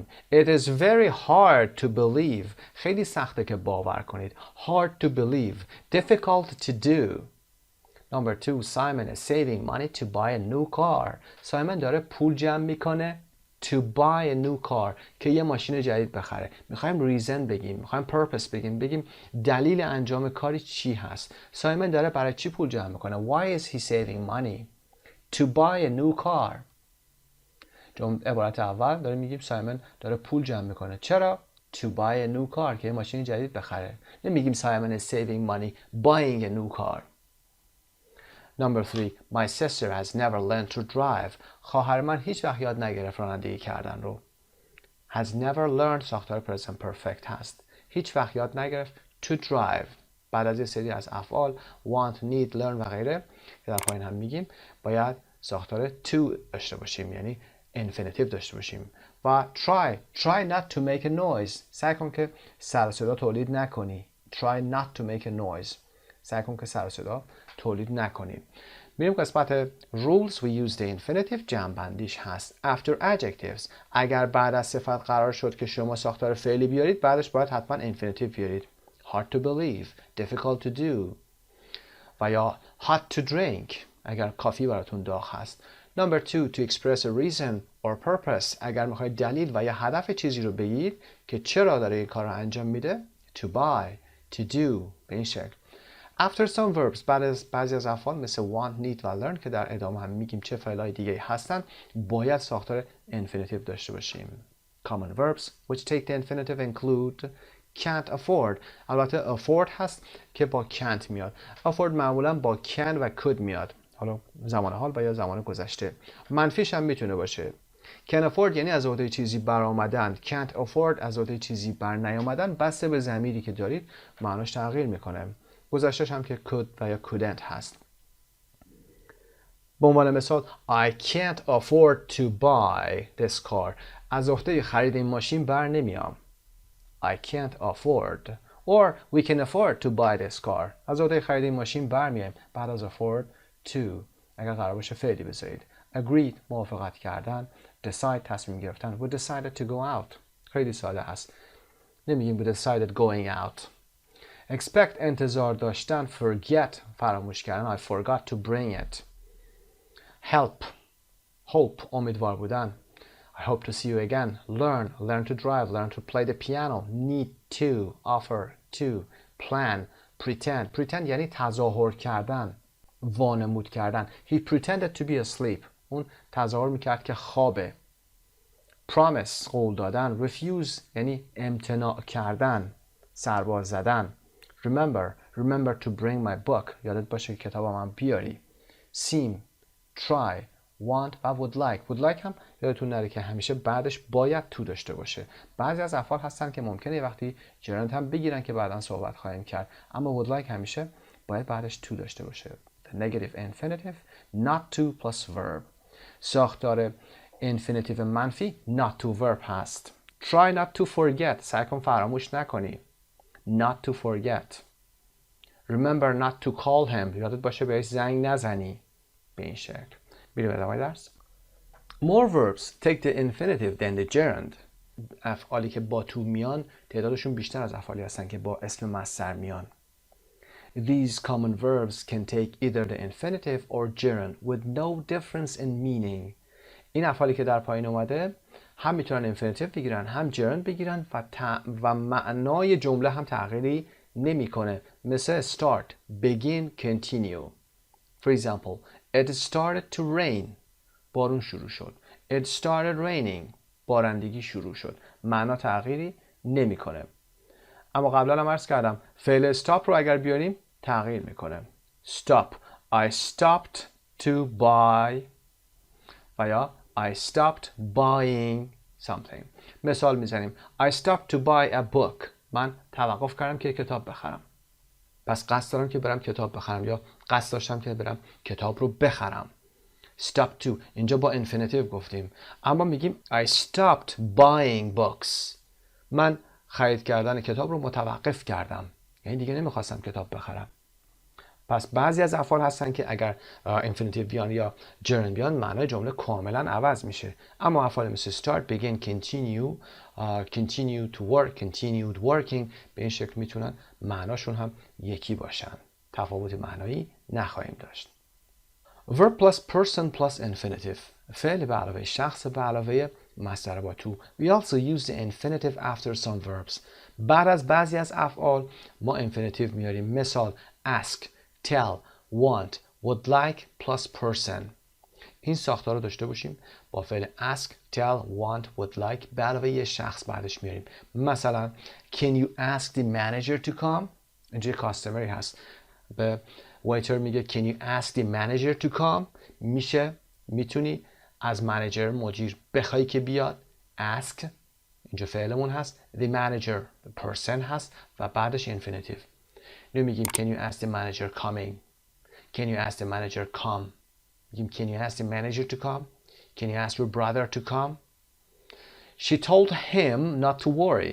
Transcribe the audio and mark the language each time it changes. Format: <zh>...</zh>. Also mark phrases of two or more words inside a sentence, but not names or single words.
<en>It is very hard to believe.</en> <fa>خیلی سخته که باور کنید.</fa> <en>Hard to believe. Difficult to do. Number 2. Simon is saving money to buy a new car.</en> <fa>سایمن داره پول جمع میکنه</fa> <en>to buy a new car</en> <fa>که یه ماشین جدید بخره. میخوایم reason بگیم، میخوایم purpose بگیم دلیل انجام کاری چی هست. سایمن داره برای چی پول جمع میکنه؟</fa> <en>Why is he saving money to buy a new car.</en> <fa>عبارت اول داره میگیم سایمن داره پول جمع میکنه. چرا؟</fa> <en>To buy a new car</en> <fa>که یه ماشین جدید بخره. نمیگیم سایمن</fa> <en>is saving money buying a new car. Number 3. My sister has never learned to drive.</en> <fa>خواهر من هیچ وقت یاد نگرفت رانندگی کردن رو.</fa> <en>Has never learned ساختار present perfect هست.</en> <fa>هیچ وقت یاد نگرفت to drive. بعد از یه سری از افعال</fa> <en>want, need, learn</en> <fa>و غیره که در پایین هم میگیم باید ساختار to داشته باشیم، یعنی infinitive داشته باشیم.</fa> <en>و try not to make a noise.</en> <fa>سعی کن که سر و صدا تولید نکنی.</fa> <en>Try not to make a noise.</en> <fa>سعی کن که سر و صدا تولید نکنیم. میریم قسمت</fa> <en>rules. we use the infinitive.</en> <fa>جمع-بندیش هست after adjectives. اگر بعد از صفت قرار شد که شما ساختار فعلی بیارید بعدش باید حتما infinitive بیارید.</fa> <en>hard to believe, difficult to do</en> <fa>و یا</fa> <en>hot to drink</en> <fa>اگر کافی براتون داغ هست.</fa> <en>Number 2. to express a reason or purpose.</en> <fa>اگر میخواید دلیل و یا هدف چیزی رو بگید که چرا داره این کار رو انجام میده.</fa> <en>to buy, to do</en> <fa>به این شکل.</fa> <en>After some verbs.</en> <fa>بعد از بعضی از افعال مثل</fa> <en>want, need</en> <fa>و learn که در ادامه هم میگیم چه فعلای دیگه هستن باید ساختار infinitive داشته باشیم.</fa> <en>Common verbs which take the infinitive include can't afford.</en> <fa>البته afford هست که با can't میاد. afford معمولا با can و could میاد. حالا زمان حال و یا زمان گذشته. منفیش هم میتونه باشه.</fa> <en>can afford</en> <fa>یعنی از عهده چیزی برآمدن.</fa> <en>can't afford</en> <fa>از عهده چیزی بر نیامدن. بسته به ضمیری که دارید معناش تغییر میکنه. گذشتهش هم که could و یا couldn't هست. به عنوان مثال</fa> <en>I can't afford to buy this car.</en> <fa>از عهده خرید این ماشین بر نمیام.</fa> <en>I can't afford or we can afford to buy this car.</en> <fa>از عهده خرید این ماشین بر میایم. بعد از</fa> <en>afford to</en> <fa>اگر قرار باشه فعلی بذارید. agreed موافقت کردن. decide تصمیم گرفتن.</fa> <en>we decided to go out.</en> <fa>خیلی ساده است. نمیگیم</fa> <en>we decided going out.</en> <fa>expect انتظار داشتن. forget فراموش کردن.</fa> <en>I forgot to bring it. help hope</en> <fa>امیدوار بودن.</fa> <en>I hope to see you again. learn to drive, learn to play the piano. need to, offer to, plan, pretend</en> <fa>یعنی تظاهر کردن، وانمود کردن.</fa> <en>He pretended to be asleep.</en> <fa>اون تظاهر میکرد که خوابه. promise قول دادن. refuse یعنی امتناع کردن، سرباز زدن.</fa> <en>remember to bring my book.</en> <fa>یادت باشه که کتابم هم بیاری.</fa> <en>seem, try, want</en> <fa>و</fa> <en>would like</en> <fa>هم یادتون نره که همیشه بعدش باید to داشته باشه. بعضی از افعال هستن که ممکنه یه وقتی gerund هم بگیرن که بعداً صحبت خواهیم کرد، اما</fa> <en>would like</en> <fa>همیشه باید بعدش to داشته باشه.</fa> <en>The negative infinitive not to plus verb.</en> <fa>ساختار infinitive منفی</fa> <en>not to verb</en> <fa>هست.</fa> <en>try not to forget.</en> <fa>سعی کن فراموش نکنی.</fa> <en>not to forget. remember not to call him.</en> <fa>یادت باشه بهش زنگ نزنی. به این شکل. میریم ادامه درس.</fa> <en>More verbs take the infinitive than the gerund.</en> <fa>افعالی که با to میان تعدادشون بیشتر از افعالی هستن که با اسم مصدر میان.</fa> <en>These common verbs can take either the infinitive or gerund with no difference in meaning.</en> <fa>این افعالی که در پایین اومده هم میتونن infinitive بگیرن هم gerund بگیرن و معنای جمله هم تغییری نمیکنه. مثل</fa> <en>start, begin, continue. For example, it started to rain.</en> <fa>بارون شروع شد.</fa> <en>It started raining.</en> <fa>بارندگی شروع شد. معنا تغییری نمیکنه. اما قبلا هم عرض کردم فعل stop رو اگر بیاریم تغییر میکنه.</fa> <en>Stop. I stopped to buy</en> <fa>و یا</fa> <en>I stopped buying something.</en> <fa>مثال میزنیم</fa> <en>I stopped to buy a book.</en> <fa>من توقف کردم که کتاب بخرم. پس قصد دارم که برم کتاب بخرم یا قصد داشتم که برم کتاب رو بخرم.</fa> <en>stop to</en> <fa>اینجا با</fa> <en>infinitive</en> <fa>گفتیم، اما میگیم</fa> <en>I stopped buying books.</en> <fa>من خرید کردن کتاب رو متوقف کردم، یعنی دیگه نمیخواستم کتاب بخرم. پس بعضی از افعال هستن که اگر infinitive بیان یا gerund بیان معنای جمله کاملا عوض میشه، اما افعال مثل</fa> <en>start, begin, continue, continue to work, continued working</en> <fa>به این شکل میتونن معناشون هم یکی باشن، تفاوت معنایی نخواهیم داشت.</fa> <en>verb plus person plus infinitive،</en> <fa>فعل به علاوه شخص به علاوه مصدر با to.</fa> <en>We also use the infinitive after some verbs.</en> <fa>بعد از بعضی از افعال ما infinitive میاریم، مثال</fa> <en>ask, tell, want, would like plus person.</en> <fa>این ساختار رو داشته باشیم، با فعل</fa> <en>ask, tell, want, would like</en> <fa>به علاوه یه شخص بعدش میاریم.</fa> <en>مثلا can you ask the manager to come؟</en> <fa>اینجا کاستمری هست، به ویتر میگه</fa> <en>can you ask the manager to come؟</en> <fa>میتونی از منیجر مدیر بخوای که بیاد. ask اینجا فعلمون هست،</fa> <en>the manager person</en> <fa>هست و بعدش</fa> <en>infinitive. میگیم can you ask the manager coming؟ can you ask the manager come؟ میگیم can you ask the manager to come؟ can you ask your brother to come؟ she told him not to worry.</en>